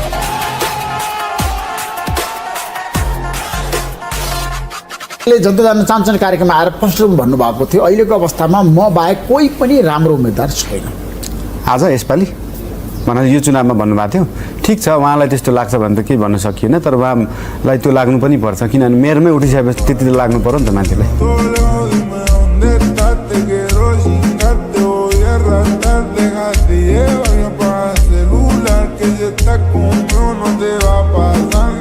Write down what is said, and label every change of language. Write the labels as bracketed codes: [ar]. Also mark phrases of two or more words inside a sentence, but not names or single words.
[ne] जनता जान्न चाहन्छन् कार्यक्रममा आएर फर्स्ट भन्नुभएको थियो अहिलेको अवस्थामा म बाहेक कोही पनि राम्रो उम्मेदवार छैन आज यसपालि मलाई यो चुनावमा भन्नुभएको थियो ठिक छ उहाँलाई त्यस्तो लाग्छ भने त केही भन्न सकिएन तर उहाँलाई त्यो लाग्नु पनि पर्छ किनभने मेयरमै उठिसकेपछि त्यति लाग्नु पर्यो नि त मान्छेलाई [es] que ya está con uno no te va a pasar.